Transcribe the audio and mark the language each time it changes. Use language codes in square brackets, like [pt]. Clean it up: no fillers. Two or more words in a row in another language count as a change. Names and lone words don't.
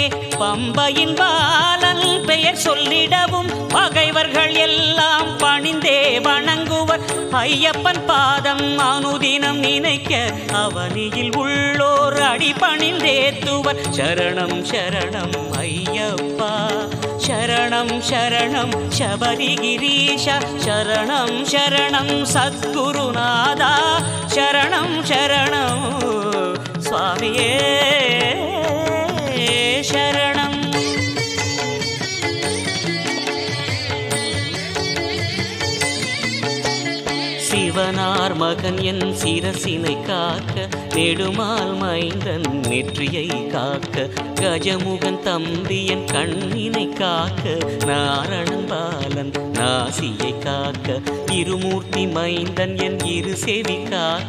[ta] பம்பையின் பாலன் பெயர் சொல்லிடவும் பகைவர்கள் எல்லாம் பணிந்தே வணங்குவர். ஐயப்பன் பாதம் அனுதினம் நினைக்க அவனியில் உள்ளோர் அடிபணிந்தேத்துவர். சரணம் சரணம் ஐயப்பா [sa] शरणं शरणं शबरिगिरीश शरणं शरणं सद्गुरुनादा शरणं शरणं स्वामिये शरणं [ta] சிவனார் மகன் என் சிரசினை காக்க நெடுமால் மைந்தன் நெற்றியை காக்க கஜமுகன் தம்பி என் கண்ணினை காக்க நாரணன் பாலன் நாசியை காக்க இருமூர்த்தி மைந்தன் என் இரு செவி காக்க